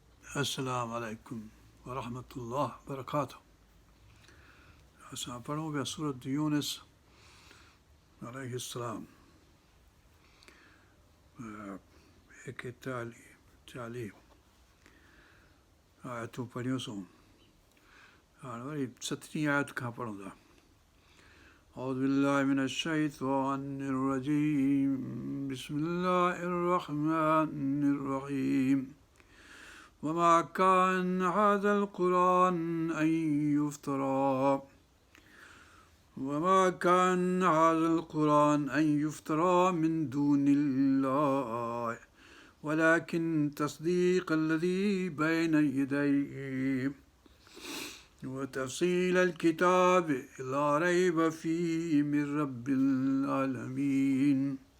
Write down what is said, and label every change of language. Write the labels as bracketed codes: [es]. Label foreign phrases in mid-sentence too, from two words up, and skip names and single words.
[ar] السلام عليكم ورحمة الله وبركاته. [sd] असां पढ़ूं पिया सूरत यूनुस अलैहिस्सलाम 41 आयतूं पढ़ियूंसीं। हाणे वरी 17 आयत खां पढ़ूं था। [ar] أعوذ بالله من الشيطان الرجيم بسم الله الرحمن الرحيم وما كان هذا القرآن أن يفترى وما كان هذا القرآن أن يفترى من دون الله ولكن تصديق الذي بين يديه وتفصيل الكتاب لا ريب فيه من رب العالمين